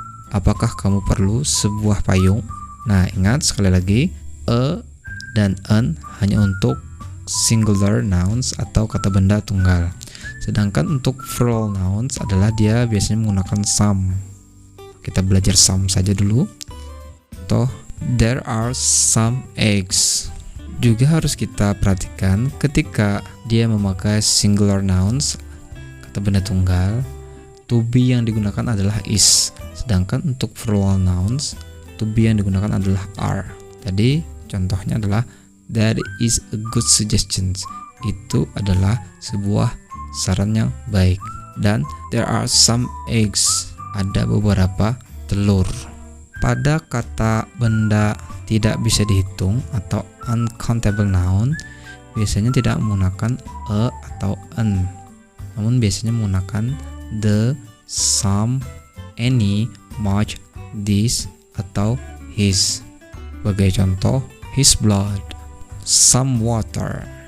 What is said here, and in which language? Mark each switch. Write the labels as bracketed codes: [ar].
[id] Apakah kamu perlu sebuah payung? Nah, ingat sekali lagi, dan en hanya untuk singular nouns atau kata benda tunggal. Sedangkan untuk plural nouns adalah dia biasanya menggunakan some. Kita belajar some saja dulu. Contoh, [en] there are some eggs. [id] Juga harus kita perhatikan ketika dia memakai singular nouns, kata benda tunggal, to be yang digunakan adalah is. Sedangkan untuk plural nouns, to be yang digunakan adalah are. Tadi contohnya adalah [en] That is a good suggestion. [id] Itu adalah sebuah saran yang baik. Dan [en] there are some eggs. [id] Ada beberapa telur. Pada kata benda tidak bisa dihitung atau uncountable noun, biasanya tidak menggunakan a atau an, namun biasanya menggunakan the, some, any, much, this, atau his. Sebagai contoh, [en] his blood, some water.